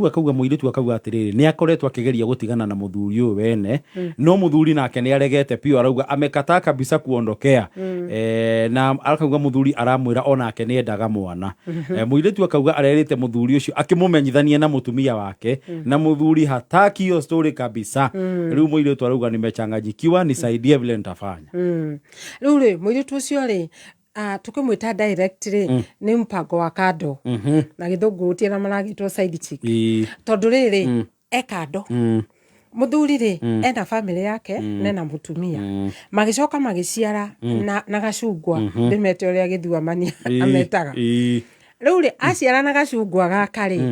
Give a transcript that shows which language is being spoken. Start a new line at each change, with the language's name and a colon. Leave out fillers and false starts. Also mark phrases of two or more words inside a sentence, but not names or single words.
Kikuyu: akauga mũirĩtu akauga atĩrĩrĩ nĩ akoretwo akĩgeria gũtigana na mũthuri ũyũ wene no mũthuri nake nĩ aregete pio arauga
Swahili: amekataa kabisa kuondokea
Kikuyu: na akauga mũthuri aramwĩra onake nĩ endaga mwana mũirĩtu akauga arerĩte mũthuri ũcio akĩmũmenyithanie na mũtumia wake na mũthuri
Swahili: hataki hiyo story kabisa
Kikuyu: rĩu mũirĩtu arauga
Swahili: nimechanganyikiwa nisaidie vile nitafanya
Kikuyu: rĩu rĩ mũirĩtu ũcio rĩ tukimwita direct rĩ nĩ
Swahili: mpango wa kando
Kikuyu: na gĩthũngũ gũtiĩ na maragĩtwo
English: side chick
Kikuyu: tondũ rĩrĩ ekando mũthuri rĩ ena family yake nena mũtumia magĩcoka magĩciara na gacungwa ndĩmete ũrĩa gĩthuamania ametaga rĩu rĩ aciara na gacungwa gaka